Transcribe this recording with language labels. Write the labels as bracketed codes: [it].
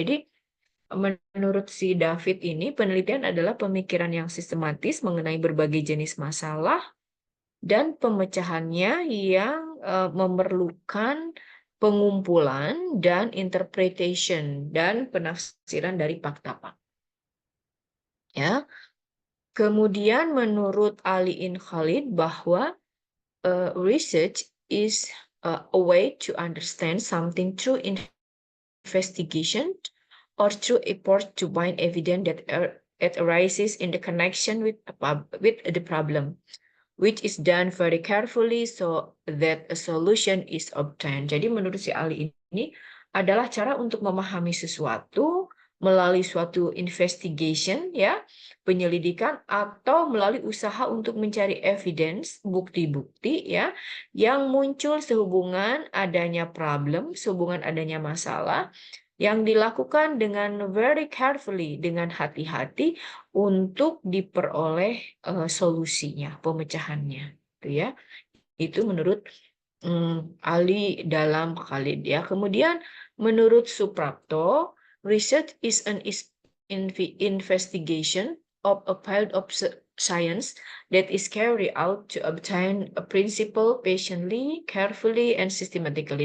[id] Jadi menurut si David ini penelitian adalah pemikiran yang sistematis mengenai berbagai jenis masalah dan pemecahannya yang memerlukan pengumpulan dan interpretation dan penafsiran dari fakta-fakta. Ya. Kemudian menurut [en] Ali in Khalid [id] bahwa [en] research is a way to understand something through investigation or through effort to find evidence that it arises in the connection with the problem, which is done very carefully so that a solution is obtained. [id] Jadi menurut si Ali ini adalah cara untuk memahami sesuatu melalui suatu investigation ya, penyelidikan atau melalui usaha untuk mencari evidence, bukti-bukti ya yang muncul sehubungan adanya problem, sehubungan adanya masalah yang dilakukan dengan [en] very carefully, [id] dengan hati-hati untuk diperoleh solusinya, pemecahannya, gitu ya. Itu menurut Ali dalam Khalid ya. Kemudian menurut [en] Suprapto, research is an investigation of a field of science that is carried out to obtain a principle patiently, carefully, and systematically.